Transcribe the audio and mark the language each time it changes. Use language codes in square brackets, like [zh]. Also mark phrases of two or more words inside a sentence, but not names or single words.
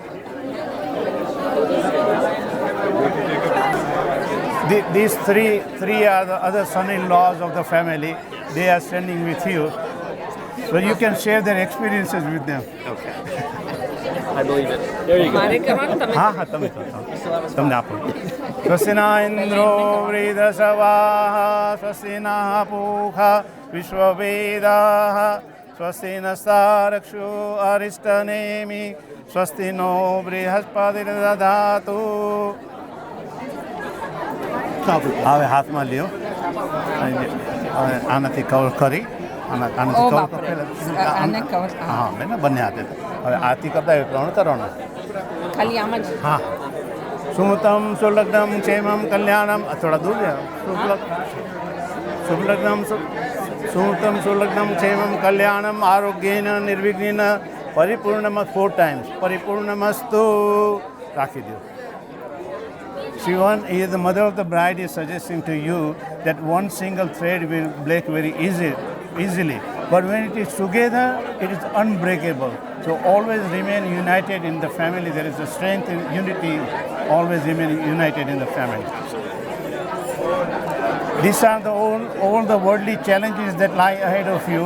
[en] These three are the other son-in-laws of the family. They are standing with you, so you can share their experiences with them. Okay. I believe it. There you go. [gu] મારે કરવાનું તમે हाँ તમે તમને આપો. [sa] स्वस्ति न इन्द्रो वृधश्रवाः स्वस्ति न पूषा विश्ववेदाः स्वस्ति नस्तारक्षो अरिष्टनेमि स्वस्ति नो बृहस्पतिर्दधातु. [gu] હવે હાથમાં લ્યો. આનાથી કવર કરી આનાથી કવર આને કવર. હા બેન બંને હાથે. હવે આથી કરતા ત્રણ કરવાનું. ખાલી આમ જ. [sa] हाँ सुमतम सुलग्नम क्षेमम कल्याणम. [hi] थोड़ा दूर जाओ. [sa] सुलग्नम सुमतम सुलग्नम क्षेमम कल्याणम आरोग्येन निर्विघ्नेन परिपूर्णम 4 times. [hi] परिपूर्णमस्तु. राखी दो. [en] Shivan, the mother of the bride, is suggesting to you that one single thread will break very easily. But when it is together, it is unbreakable. So always remain united in the family. There is a strength in unity. Always remain united in the family. These are all the worldly challenges that lie ahead of you.